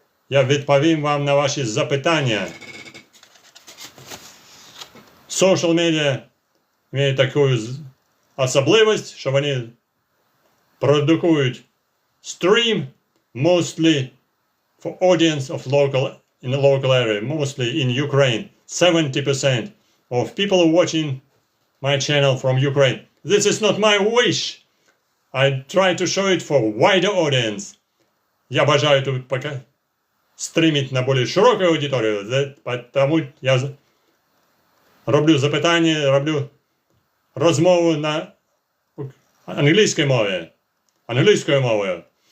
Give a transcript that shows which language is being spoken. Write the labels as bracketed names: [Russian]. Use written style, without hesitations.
[Ukrainian] Я відповім вам на ваші запитання. [English] Social media [Ukrainian] мають таку особливість, що вони продукують стрім [English] mostly for audience of in the local area, mostly in Ukraine. 70% of people watching my channel from Ukraine. This is not my wish. I try to show it for wider audience. [Ukrainian] Я бажаю тут [Russian] пока стримить на более широкую аудиторию, потому [Ukrainian] я роблю запитання, роблю розмову на англійській мовою.